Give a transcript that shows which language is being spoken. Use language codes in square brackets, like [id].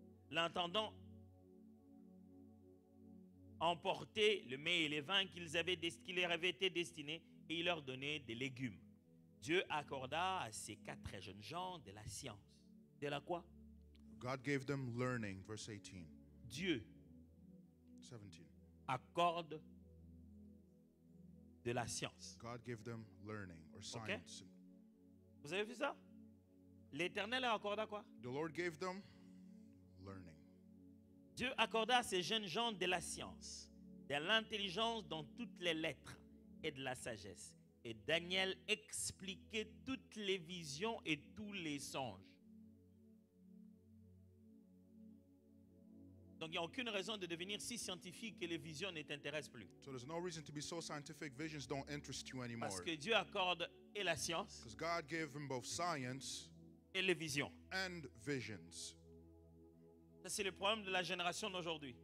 [fr] L'intendant emportait le mets et les vins qui leur avaient été destinés et il leur donnait des légumes. Dieu accorda à ces 4 jeunes gens de la science. De la quoi? [en] God gave them learning, verse 18. [fr] Dieu [en] 17. [fr] accorde de la science. [en] God gave them learning or science. [fr] Vous avez vu ça? L'Éternel leur accorda quoi? [en] The Lord gave them learning. [fr] Dieu accorda à ces jeunes gens de la science, de l'intelligence dans toutes les lettres et de la sagesse. Et Daniel expliquait toutes les visions et tous les songes. Donc il n'y a aucune raison de devenir si scientifique que les visions ne t'intéressent plus. [en] So there's no reason to be so scientific. Visions don't interest you anymore. [fr] Parce que Dieu accorde et la science [en] Because God gave them both science [fr] et les visions. [en] and visions. [fr] Ça, c'est le problème de la génération d'aujourd'hui.